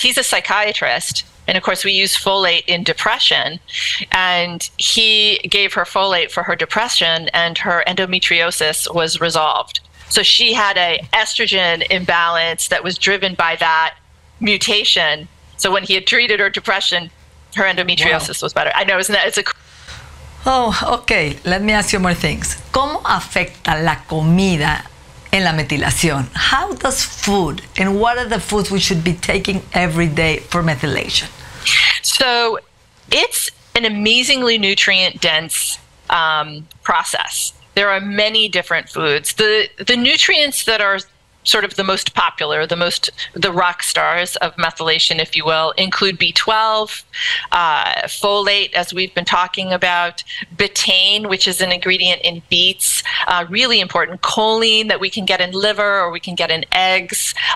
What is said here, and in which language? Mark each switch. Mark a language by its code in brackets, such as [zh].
[en] He's a psychiatrist. And of course, we use folate in depression, and he gave her folate for her depression, and her endometriosis was resolved. So she had an estrogen imbalance that was driven by that mutation. So when he had treated her depression, her endometriosis was better. I know, isn't that? It's a... Oh, okay. Let me ask you more things. [es] ¿Cómo afecta la comida en la metilación. [en] How does food, and what are the foods we should be taking every day for methylation? So it's an amazingly nutrient-dense process. There are many different foods. The nutrients that are sort of the most popular, the rock stars of methylation, if you will, include B12, folate, as we've been talking about, betaine, which is an ingredient in beets, really important, choline that we can get in liver or we can get in eggs.